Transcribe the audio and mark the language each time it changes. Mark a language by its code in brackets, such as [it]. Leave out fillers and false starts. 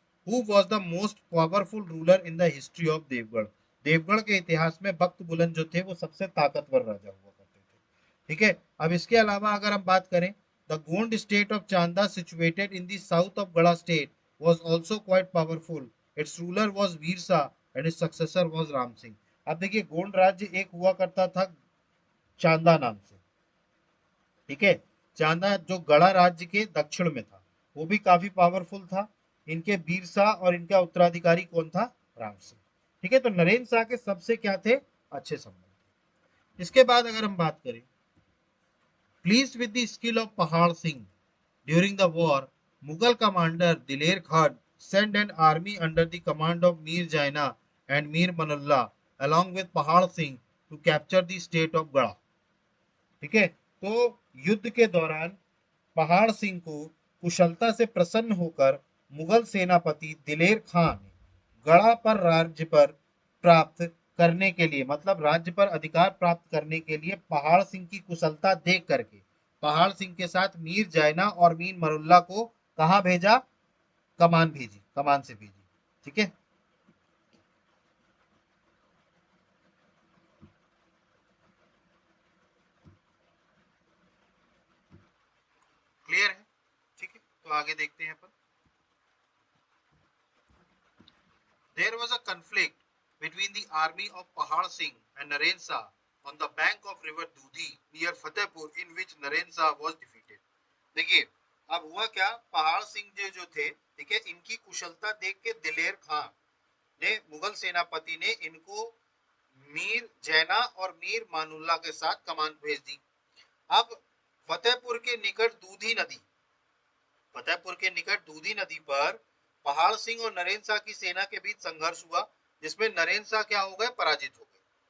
[en] Who was the most powerful ruler in the history of Devgarh. [hi] Deogarh के इतिहास में बख्त बुलंद जो थे वो सबसे ताकतवर राजा हुआ करते थे। ठीक है, अब इसके अलावा अगर हम बात करें [en] The Gond state of Chanda situated in the south of Garha state was also quite powerful. Its ruler was Veer Shah and his successor was Ram Singh. [hi] अब देखिए गोंड राज्य एक हुआ करता था चांदा नाम से। ठीक है, चांदा जो गढ़ा राज्य के दक्षिण में था वो भी काफी पावरफुल था। इनके वीर शाह और इनका उत्तराधिकारी कौन था? राम सिंह। ठीक है, तो नरेंद्र शाह के सबसे क्या थे, अच्छे संबंध। इसके बाद अगर हम बात करें, [en] Please with the skill of Pahar Singh during the war, Mughal commander Diler Khan sent an army under the command of Mir Jaina and Mir Manullah along with Pahal Singh to capture the state of Gada। [hi] ठीक है, तो युद्ध के दौरान पहाड़ सिंह को कुशलता से प्रसन्न होकर मुगल सेनापति दिलेर खां ने गढ़ा पर राज्य पर प्राप्त करने के लिए, मतलब राज्य पर अधिकार प्राप्त करने के लिए पहाड़ सिंह की कुशलता देख करके पहाड़ सिंह के साथ मीर जैना और मीर मरुल्ला को कहा भेजा, कमान भेजी, कमान से भेजी। ठीक है, क्लियर है। ठीक है, तो आगे देखते हैं अपन। [en] There was a conflict between the army of Pahad Singh and Naren Shah on the bank of river Dudhi near Fatehpur, in which Naren Shah was defeated। [hi] देखिए, अब हुआ क्या, पहाड़ सिंह जो थे, ठीक है, इनकी कुशलता देख के दिलेर खां ने, मुगल सेनापति ने इनको मीर जैना और मीर मानुल्ला के साथ कमान भेज दी। अब फतेहपुर के निकट दूधी नदी, फतेहपुर के निकट दूधी नदी पर पहाड़ सिंह और नरेंद्र शाह की सेना के बीच संघर्ष हुआ, जिसमें नरेंद्र शाह क्या हो गए, पराजित हो गए।